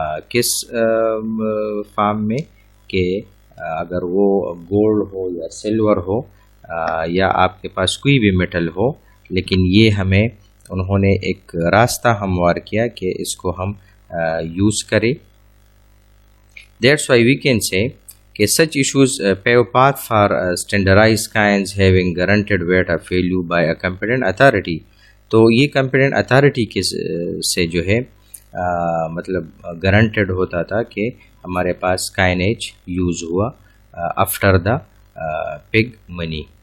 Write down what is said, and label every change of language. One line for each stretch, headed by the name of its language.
Urdu: کس فارم میں؟ کہ اگر وہ گولڈ ہو یا سلور ہو یا آپ کے پاس کوئی بھی میٹل ہو، لیکن یہ ہمیں انہوں نے ایک راستہ ہموار کیا کہ اس کو ہم یوز کریں.
English: That's why we can say کہ such issues pave path for standardized coins having guaranteed weight of value by a competent authority.
Urdu: تو یہ competent authority کے سے جو ہے مطلب گارنٹیڈ ہوتا تھا کہ ہمارے پاس کائنیج یوز ہوا آفٹر دا پگ منی.